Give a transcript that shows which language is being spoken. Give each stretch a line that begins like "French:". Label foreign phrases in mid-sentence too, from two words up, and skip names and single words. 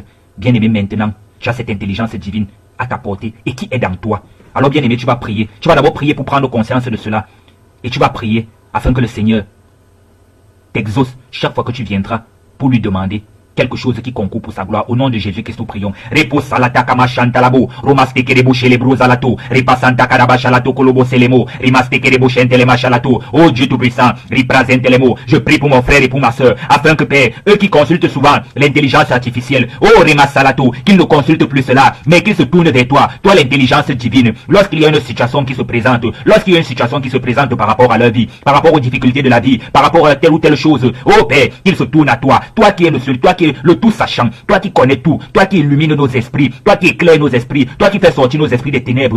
French: Bien aimé, maintenant, tu as cette intelligence divine à ta portée et qui est dans toi. Alors bien aimé, tu vas prier. Tu vas d'abord prier pour prendre conscience de cela. Et tu vas prier afin que le Seigneur t'exauce chaque fois que tu viendras pour lui demander quelque chose qui concourt pour sa gloire. Au nom de Jésus-Christ, nous prions. Repos salata kama chantalabo, romaste kerebo chelebro zalato, repasanta karaba chalato kolobo selemo, rimaste kerebo chentelema chalato. Oh Dieu Tout-Puissant, riprazentelemo. Je prie pour mon frère et pour ma soeur, afin que Père, eux qui consultent souvent l'intelligence artificielle, oh rimasalato, qu'ils ne consultent plus cela, mais qu'ils se tournent vers toi, toi l'intelligence divine. Lorsqu'il y a une situation qui se présente, par rapport à leur vie, par rapport aux difficultés de la vie, par rapport à telle ou telle chose, oh Père, qu'ils se tournent à toi, toi qui es le seul, toi qui es le tout sachant, toi qui connais tout, toi qui illumines nos esprits, toi qui éclaires nos esprits, toi qui fais sortir nos esprits des ténèbres.